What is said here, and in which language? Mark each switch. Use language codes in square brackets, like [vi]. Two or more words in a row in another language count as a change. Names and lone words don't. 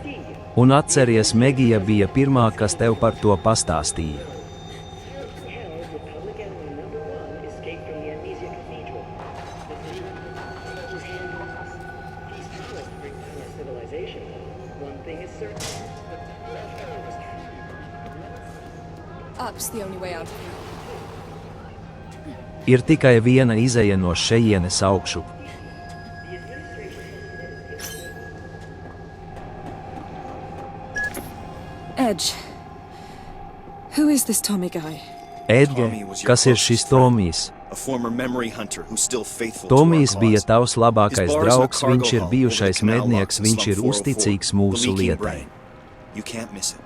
[lv] Un atceries, Megija bija pirmā, kas tev par to pastāstīja. [en] Up's the only way out. [lv] Ir tikai viena izeja no šejienes augšu. [en] Edge. Who is this Tommy guy? Edge, [lv] kas ir šis Tomijs? [en] A former memory hunter who's still faithful to our [lv] Tomijs bija [en] cause. [lv] tavs labākais [en] His bar is in a [lv] draugs, [en] cargo [lv] viņš ir [en] hall [lv] bijušais [en] over the canal [lv] mednieks, [en] locks in [lv] viņš ir [en] slum 404, [lv] uzticīgs [en] the [lv] mūsu [en] leaking [lv] lietai. [en] brain. You can't miss it.